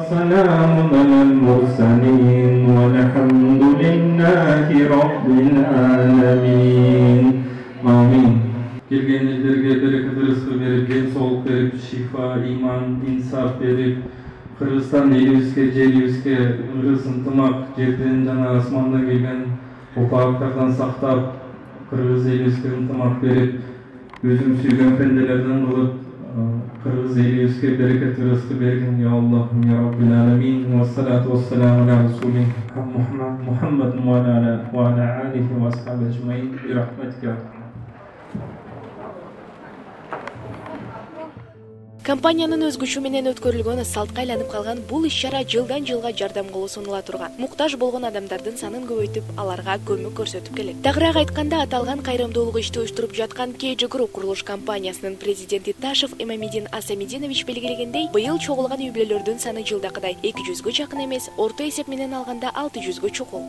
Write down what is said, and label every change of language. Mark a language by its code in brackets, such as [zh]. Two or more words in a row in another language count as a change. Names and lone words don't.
[ky] Келген елдерге берекет рызкы берип, ден соолук берип, шифа, иман, инсаф берип, Кыргызстан элибизге, жерибизге ырыс ынтымак, жерден жана асмандан келген опаактардан сактап, Кыргыз элибизге ынтымак берип, өзүң сүйгөн пенделерден кылып, Кыргыз элибизге берекет рызкы бергин, [ar] يا الله، يا رب العالمين، والصلاة والسلام على رسوله محمد و على آله و أصحابه أجمعين, برحمتك. [ky] Компаниянын өзгөчү менен өткөрүлгөн салтка айланып калган бул иш-чара жылдан жылга жардам колу сунула турган. Муктаж болгон адамдардын санын көбөйтүп, аларга көмөк көрсөтүп келет. Тагыраак айтканда, аталган кайрымдуулук ишти уюштуруп жаткан KG Group курулуш компаниясынын президенти Ташев Эмамидин Асамидинович белгилегендей, быйыл чогулган үй-бүлөлөрдүн саны жылдакыдай 200гө жакын эмес, орто эсеп менен алганда 600гө чукул.